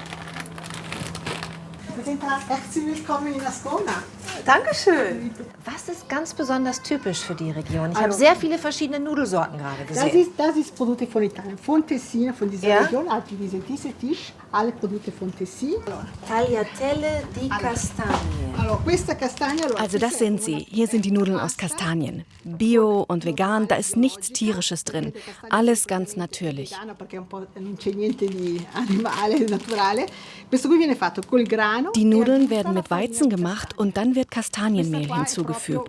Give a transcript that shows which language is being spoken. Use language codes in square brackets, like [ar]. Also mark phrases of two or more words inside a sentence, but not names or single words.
[de] Herzlich willkommen in Ascona. Dankeschön. Was ist ganz besonders typisch für die Region? Ich habe sehr viele verschiedene Nudelsorten gerade gesehen. Das ist Produkte von Italien, von Tessin, von dieser Region. Also dieser Tisch, alle Produkte von Tessin. [it] Tagliatelle di Castagne. [de] Also das sind sie. Hier sind die Nudeln aus Kastanien. Bio und vegan, da ist nichts Tierisches drin. Alles ganz natürlich. Die Nudeln werden mit Weizen gemacht und dann wird Kastanienmehl hinzugefügt.